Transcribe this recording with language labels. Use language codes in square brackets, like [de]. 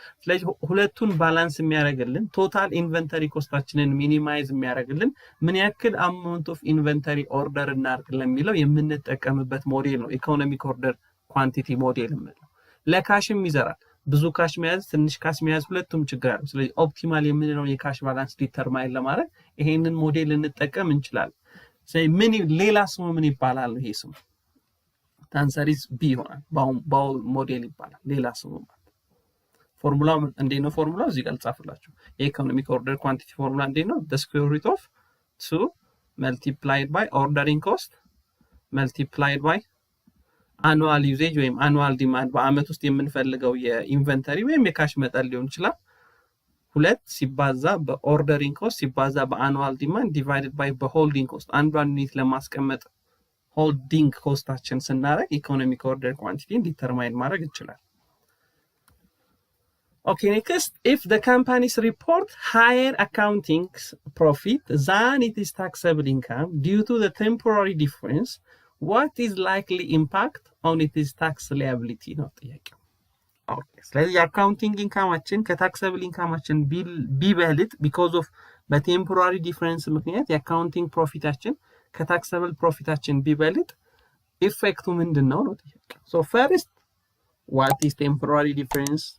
[am] ስለዚህ ሁለቱን ባላንስ የሚያደርግልን ቶታል ኢንቨንተሪ ኮስታችንን ሚኒማይዝ የሚያደርግልን ምን ያክል አማውንት ኦፍ ኢንቨንተሪ ኦርደር እናድርግ ለሚለው የምንጠቀምበት ሞዴል ነው ኢኮኖሚክ ኦርደር ኳንቲቲ ሞዴል የምንለው። ለካሽም ይዘራል። ብዙ ካሽ መያዝ ትንሽ ካሽ መያዝ ሁለቱም ችግር አለው። ስለዚህ ኦፕቲማል የምንለው የካሽ ባላንስ ዲተርማይን ለማድረግ ይሄንን ሞዴል እንጠቀም እንችላለን። ስለዚህ ምን ሌላ ስሙ ምን ይባላል? ይሄ ስሙ [en] አንሰር ኢዝ ቢ [am] ይሆናል። ባውል ሞዴል ይባላል ሌላ ስሙ ማለት። ፎርሙላው እንዴት ነው? ፎርሙላው እዚህ ጋር ልጻፍላችሁ። የኢኮኖሚክ ኦርደር ኳንቲቲ ፎርሙላ እንዴት ነው? [en] the square root of 2 multiplied by [am] ordering cost multiplied by አኑዋል ዩዜጅ ወይም አኑዋል ዲማንድ በአመት ውስጥ የምንፈልገው የኢንቨንተሪ ወይም የካሽ መጠን ሊሆን ይችላል። 2 ሲባዛ በኦርደሪንግ ኮስት ሲባዛ በአኑዋል ዲማንድ ዲቫይድድ ባይ በሆልዲንግ ኮስት አንዷን ዩኒት ለማስቀመጥ ሆልዲንግ ኮስታችን ስናደርግ ኢኮኖሚክ ኦርደር ኳንቲቲን ዲተርማይን ማድረግ ይችላል። [en] Okay, next, if the companies report higher accounting profit than it is taxable income due to the temporary difference, what is likely impact on its tax liability? [am] ነው ጥያቄው። ኦኬ ስለዚህ የአካውንቲንግ ኢንካማችን ከታክሰብል ኢንካማችን ቢበልጥ [en] because of [am] በቴምፖራሪ ዲፈረንስ ምክንያት የአካውንቲንግ ፕሮፊታችን ከታክሰብል ፕሮፊታችን ቢበልጥ ኢፌክቱ ምንድነው ነው ጥያቄው። [en] so first, what is temporary difference?